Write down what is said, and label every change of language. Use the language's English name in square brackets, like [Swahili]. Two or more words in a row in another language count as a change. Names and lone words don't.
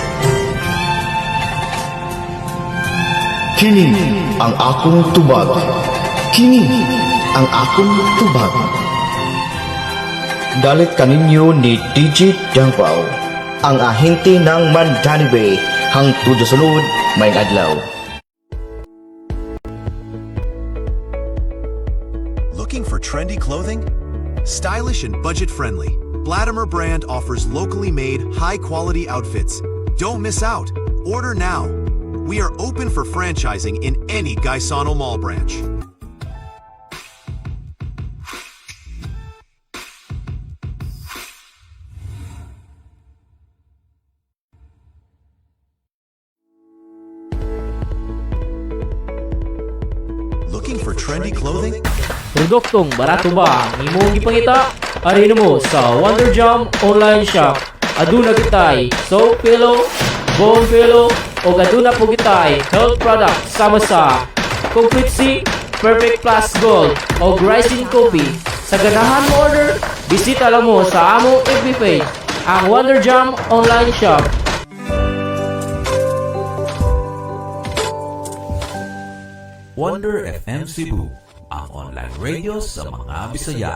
[Cebuano] Kini ang akong tubag. Kini ang akong tubag. Dalit kaninyo ni DJ Dangpao, ang ahente ng Mandani Bay, hangtod sa sulod may adlaw. [English] Looking for trendy clothing? Stylish and budget-friendly, Blatimer brand offers locally made, high-quality outfits. Don't miss out. Order now. We are open for franchising in any Gaisano Mall branch. Looking for trendy clothing? [Cebuano] Produktong barato ba ang imong gipangita? Ari mo sa Wonder Jam online shop. Aduna kitay [English] soap pillow, bone pillow, [Cebuano] o aduna po kitay [English] health product [Cebuano] sama sa Complete C, Perfect Plus Gold o Rising Coffee. Sa ganahan mo order, bisita lang mo sa among FB page, ang Wonder Jam online shop. Wonder FM Cebu, ang [English] online radio [Cebuano] sa mga Bisaya.